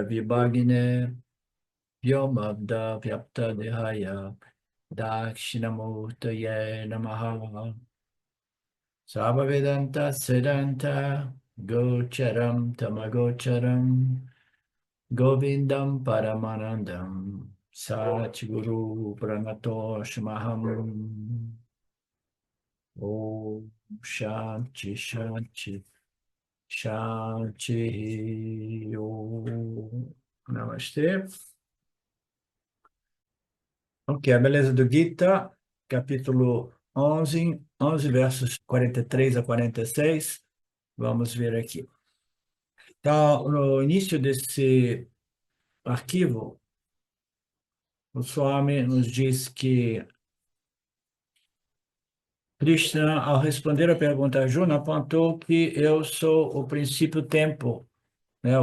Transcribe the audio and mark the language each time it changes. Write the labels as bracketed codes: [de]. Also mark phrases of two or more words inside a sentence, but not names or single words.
[sa] विभागिने व्योमब्द व्याप्त देहाय दक्षिणामूर्तये नमः सभवेदान्त सिद्धान्त गोचरं तमगोचरं गोविन्दं परमानन्दं सत्गुरु प्रणतोस्म्यहं ॐ शान्ति शान्ति शान्ति ॐ Namastê. [pt] Ok, a beleza do Gita, capítulo 11 versos 43 a 46. Vamos ver aqui. Então, no início desse arquivo, o Swami nos diz que Krishna, ao responder a pergunta a Arjuna, apontou que eu sou o princípio tempo, né?